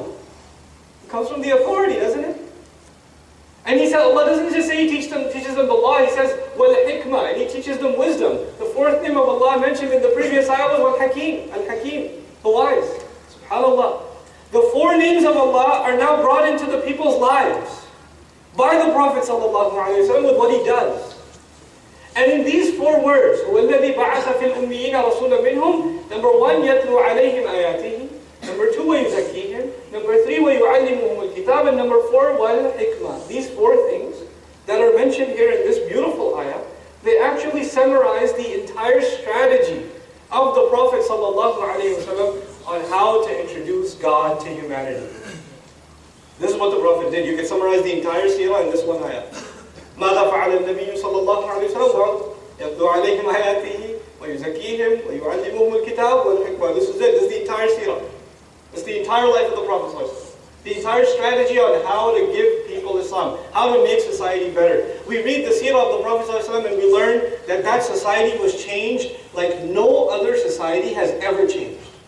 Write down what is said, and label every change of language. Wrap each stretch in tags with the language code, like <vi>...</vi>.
<en>It comes from the authority, doesn't it? And he said, Allah doesn't just say He teaches them the law, He says, Wal-Hikmah, and He teaches them wisdom. The fourth name of Allah mentioned in the previous ayah was Wal-Hakim, Al-Hakim, the wise. SubhanAllah. The four names of Allah are now brought into the people's lives by the Prophet ﷺ with what he does. And in these four words,</en> <ar>وَالَّذِي بَعَثَ فِي الْأُمِّيِّينَ رَسُولًا مِّنْهُمْ,</ar> <en>number one,</en> <ar>يَتْلُو عَلَيْهِمْ آيَاتِهِ.</ar> <en>Number two,</en> <ar>وَيُزَكِّيهِمْ.</ar> <en>Number three,</en> <ar>وَيُعَلِّمُهُمُ الْكِتَابَ.</ar> <en>And number four,</en> <ar>وَالْحِكْمَةِ.</ar> <en>These four things that are mentioned here in this beautiful ayah, they actually summarize the entire strategy of the Prophet ﷺ on how to introduce God to humanity. This is what the Prophet did. You can summarize the entire seerah in this one ayah.</en> <ar>ماذا فعل النبي صلى الله عليه وسلم يتلو عليهم آياته ويزكيهم ويعلمهم الكتاب والحكمة.</ar> <en>This is it. This is the entire seerah. This is the entire life of the Prophet ﷺ. The entire strategy on how to give people Islam, how to make society better. We read the seerah of the Prophet ﷺ and we learn that that society was changed like no other society has ever changed.</en>